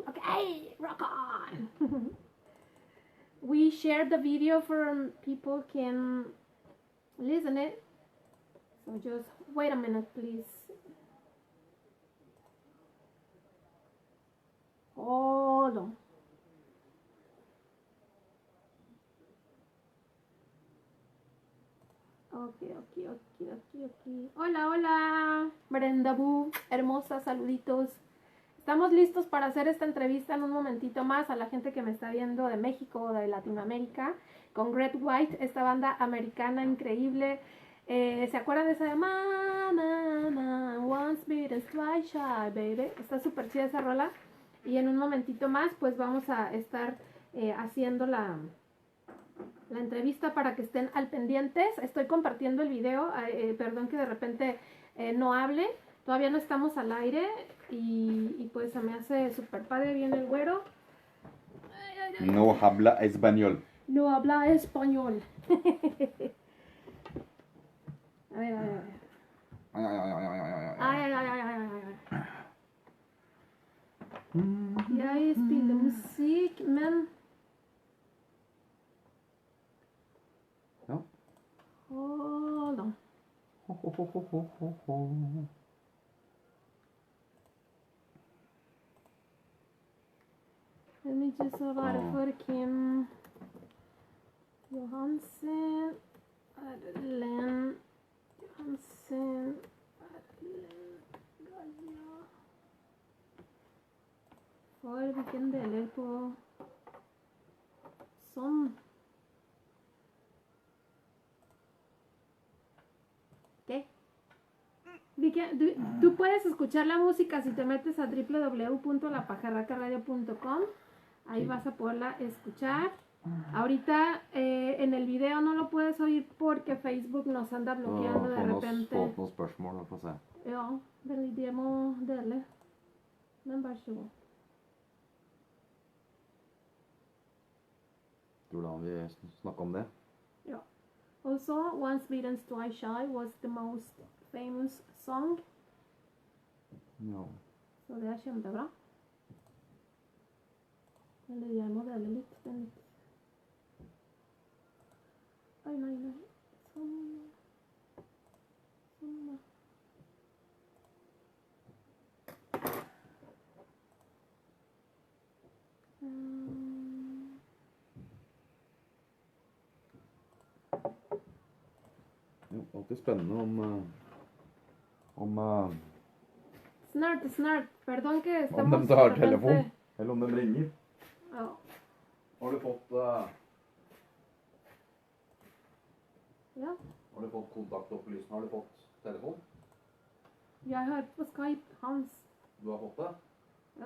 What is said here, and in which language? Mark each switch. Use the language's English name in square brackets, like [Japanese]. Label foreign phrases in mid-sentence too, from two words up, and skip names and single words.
[English] Okay, rock on. We shared the video for people can listen it. So just wait a minute, please. Hold on. Okay. [Spanish] Hola, hola. Brenda Bu, hermosa, saluditos. Estamos listos para hacer esta entrevista en un momentito más a la gente que me está viendo de México o de Latinoamérica con Greg White, esta banda americana increíble. ¿Se acuerdan de esa de Mama, once bitten, twice shy, baby? Está súper chida esa rola. Y en un momentito más pues vamos a estar haciendo la entrevista para que estén al pendientes. Estoy compartiendo el video, perdón que de repente no hable, todavía no estamos al aire y pues se me hace súper padre, viene el güero. No habla español. No habla español. A ver. [Norwegian] Jeg spiller musikk, men Ja. [English] Hold on. Let me just [Norwegian] svare for [English] Kim Johansen, Erlend Johansen, Erlend Gaia. [Norwegian] For hvilken deler på sånn. [Spanish] ¿Qué? Tú puedes escuchar la música si te metes a www.lapajarracaradio.com. Ahí vas a poderla escuchar. Ahorita en el video no lo puedes oír porque Facebook nos anda bloqueando de repente. [Norwegian] Noen spørsmål, få se. Ja, det må dele. Men vær så god. Tror du vi snakker om det? Ja. [English] Also, Once Bitten, Twice Shy was the most famous song. [Norwegian] Ja. Så det er kjempebra. Eller jeg må dele litt. Oi, nei. Sånn. Jo, alltid spennende om Snart. [Spanish] Perdón que estamos... [Norwegian] Om de tar telefon, eller om de ringer. Ja. Har du fått Ja. Har du fått kontaktopplysning? Har du fått telefon? Jeg har hørt på Skype hans. Du har fått det? Ja.